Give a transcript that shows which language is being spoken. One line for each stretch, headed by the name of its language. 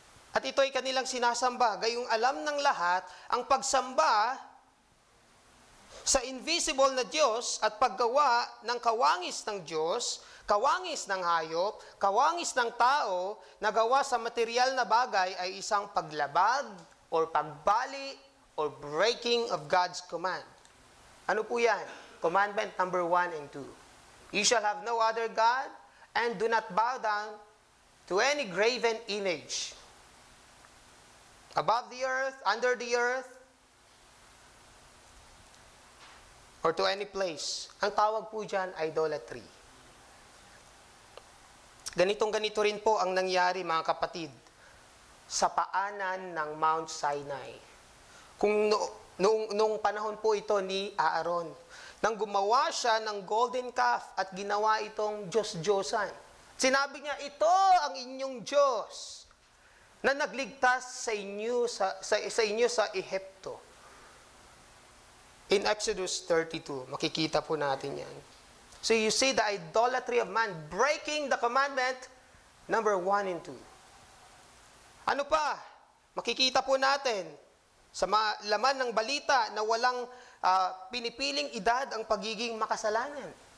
Filipino: At ito ay kanilang sinasamba. Gayong alam ng lahat, ang pagsamba sa invisible na Diyos at paggawa ng kawangis ng Diyos, kawangis ng hayop, kawangis ng tao na gawa sa material na bagay ay isang paglabag or pagbali
English: or breaking of God's command.
Filipino: Ano po yan?
English: Commandment number 1 and 2. You shall have no other God, and do not bow down to any graven image. Above the earth, under the earth, or to any place.
Filipino: Ang tawag po dyan, idolatry. Ganitong-ganito rin po ang nangyari, mga kapatid, sa paanan ng Mount Sinai. Kung noong panahon po ito ni Aaron, nang gumawa siya ng golden calf at ginawa itong Diyos-Diyosan. Sinabi niya, ito ang inyong Diyos na nagligtas sa inyo sa Ehipto. In Exodus 32, makikita po natin yan.
English: So you see the idolatry of man, breaking the commandment, number 1 and 2.
Filipino: Ano pa? Makikita po natin sa laman ng balita na walang pinipiling edad ang pagiging makasalanan.